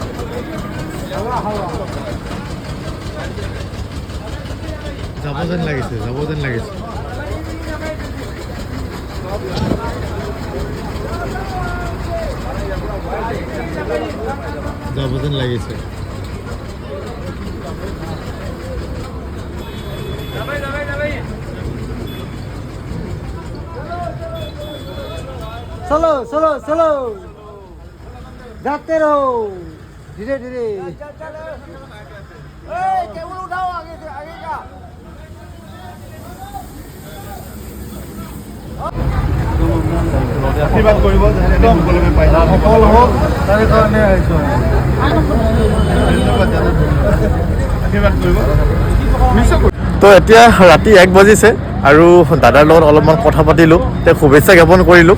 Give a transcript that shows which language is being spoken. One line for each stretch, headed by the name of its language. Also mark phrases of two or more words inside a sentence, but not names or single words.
Assamese: যাব যেন লাগিছে, যাব যেন লাগিছে। যাব যেন লাগিছে।
Hindi: चलो चलो चलो जाते रहो धीरे धीरे। टेबल उठाओ आगे से, आगे का।
Assamese: আশীৰ্বাদ কৰিব যাতে সকলোকে পাই যায়। সফল হওক তাৰ কাৰণে আহিছোঁ। আশীৰ্বাদ কৰিব। তো এতিয়া ৰাতি 1 বাজিছে আৰু দাদাৰ লগত অলপমান কথা পাতিলোঁ, তেওঁক শুভেচ্ছা জ্ঞাপন কৰিলোঁ।